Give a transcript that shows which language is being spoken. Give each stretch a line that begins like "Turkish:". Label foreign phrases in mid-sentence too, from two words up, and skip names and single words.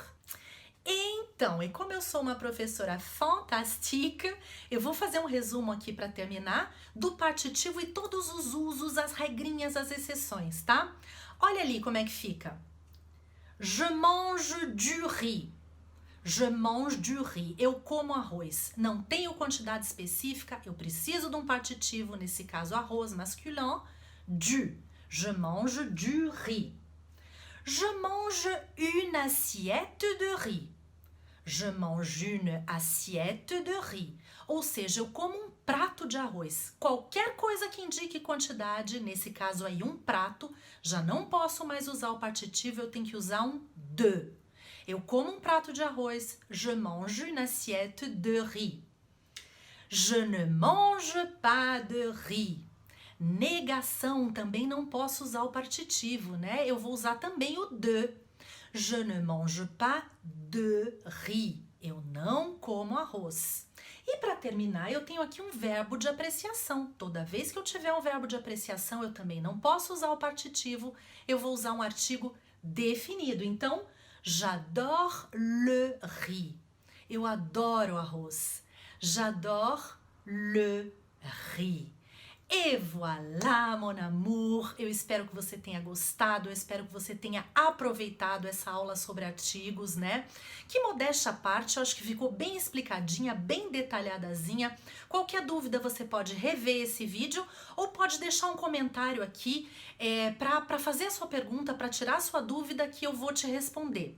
Portuguese: Então, e como eu sou uma professora fantástica, eu vou fazer um resumo aqui para terminar do partitivo e todos os usos, as regrinhas, as exceções, tá? Olha ali como é que fica.
French: Je mange du riz. Je mange du riz.
Portuguese: Eu como arroz. Não tenho quantidade específica, eu preciso de um partitivo, nesse caso arroz masculin, du.
French: Je mange du riz. Je mange une assiette de riz. Je mange une assiette de riz.
Portuguese: Ou seja, eu como um prato de arroz. Qualquer coisa que indique quantidade, nesse caso aí um prato, já não posso mais usar o partitivo, eu tenho que usar um de. Eu como um prato de arroz.
French: Je mange une assiette de riz. Je ne mange pas de riz.
Portuguese: Negação, também não posso usar o partitivo, né? Eu vou usar também o de.
French: Je ne mange pas de riz.
Portuguese: Eu não como arroz. E para terminar, eu tenho aqui um verbo de apreciação. Toda vez que eu tiver um verbo de apreciação, eu também não posso usar o partitivo. Eu vou usar um artigo definido. Então,
French: j'adore le riz.
Portuguese: Eu adoro arroz.
French: J'adore le riz. Et voilà, mon amour!
Portuguese: Eu espero que você tenha gostado, eu espero que você tenha aproveitado essa aula sobre artigos, né? Que modéstia à parte, eu acho que ficou bem explicadinha, bem detalhadazinha. Qualquer dúvida você pode rever esse vídeo ou pode deixar um comentário aqui para fazer a sua pergunta, para tirar a sua dúvida que eu vou te responder.